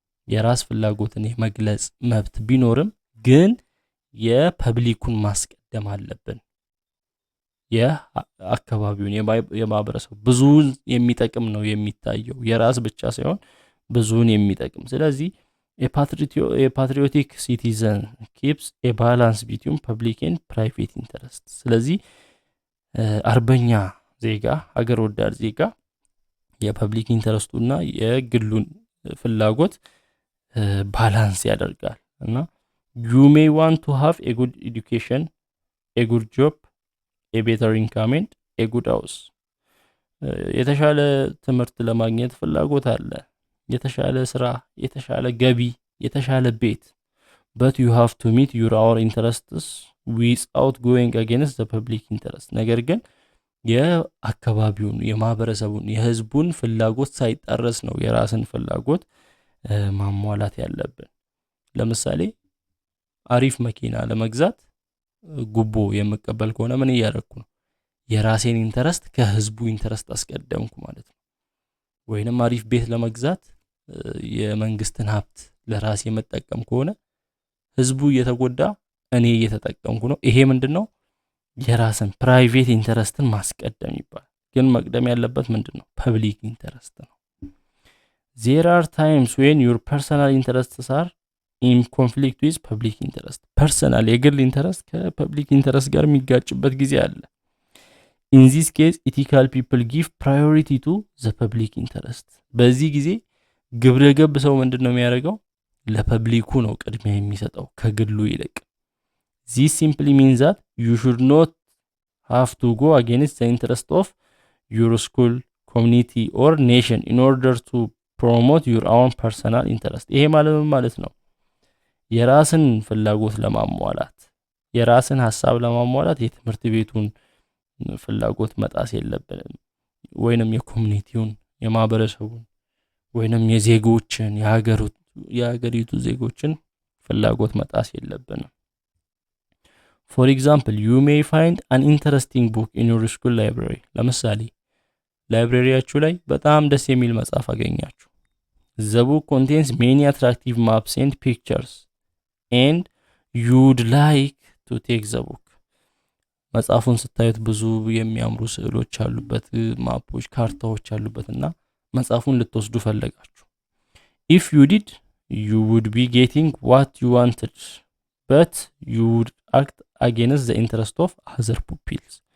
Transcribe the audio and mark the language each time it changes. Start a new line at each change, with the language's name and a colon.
Amharic: የራስ ፍላጎትን የመግለጽ መብት ቢኖርም ግን የፐብሊኩን ማስቀደም አለብን። የአካባቢውን የማህበረሰቡ ብዙውን የሚጠቅም ነው የሚታየው፣ የራስ ብቻ ሳይሆን ብዙውን የሚጠቅም። ስለዚህ
English: a patriotic citizen keeps a balance between public and private interest.
Amharic: ስለዚህ አርበኛ ዜጋ፣ ሀገር ወዳድ ዜጋ የፐብሊክ ኢንተረስቱና የግሉን ፍላጎት ባላንስ ያደርጋል እና
English: you may want to have a good education, a good job, a better income and a good house.
Amharic: የተሻለ ትምህርት ለማግኘት ፍላጎት አለ፣ የተሻለ ስራ፣ የተሻለ ገቢ፣ የተሻለ ቤት.
English: but you have to meet your own interests without going against the public interest.
Amharic: ነገር ግን የአካባቢውን፣ የማህበረሰቡን፣ የህዝቡን ፍላጎት ሳይጣረስ ነው የራስን ፍላጎት ማሟላት ያለብን። ለምሳሌ አሪፍ መኪና ለመግዛት ጉቦ የምቀበል ከሆነ ምን እያደረኩ ነው? የራሴን ኢንተረስት ከህዝቡ ኢንተረስት አስቀደምኩ ማለት ነው። ወይንም አሪፍ ቤት ለመግዛት የመንግስትን ሀብት ለራሴ መጠቀም ከሆነ ህዝቡ እየተጎዳ እኔ እየተጠቀምኩ ነው። ይሄ ምንድነው? የራስን ፕራይቬት ኢንተረስትን ማስቀደም ይባላል። ግን መቅደም ያለበት ምንድነው? ፐብሊክ ኢንተረስት ነው።
English: There are times when your personal interests are in conflict with public interest. personal
Amharic: የግል ኢንተረስት ከፐብሊክ ኢንተረስት ጋር የሚጋጭበት ጊዜ አለ።
English: In this case, ethical people give priority to the public interest.
Amharic: በዚህ ጊዜ ግብረ ገብ ሰው ምንድነው የሚያደርገው? ለፐብሊኩ ነው ቅድሚያ የሚሰጠው ከግሉ ይልቅ።
English: This simply means that you should not have to go against the interest of your school, community or nation in order to promote your own personal interest.
Amharic: ይሄ ማለት ነው የራስን ፍላጎት ለማሟላት፣ የራስን ሐሳብ ለማሟላት የትምህርት ቤቱን ፍላጎት መጣስ የለብንም፣ ወይንም የኮሚኒቲውን፣ የማህበረሰቡን፣ ወይንም የዜጎችን፣ የሀገሪቱ ዜጎችን ፍላጎት መጣስ የለብንም።
English: For example, you may find an interesting book in your school library.
Amharic: ለምሳሌ ላይብረሪያችሁ ላይ በጣም ደስ የሚል መጽሐፍ አገኛችሁ።
English: The book contains many attractive maps and pictures and you would like to take the book.
Amharic: መጽሐፉን ስታዩት ብዙ የሚያምሩ ስዕሎች አሉበት፣ ማፖች፣ ካርታዎች አሉበትና መጽሐፉን ልትወስዱ ፈለጋችሁ።
English: If you did, you would be getting what you wanted, but you would act against the interest of other pupils.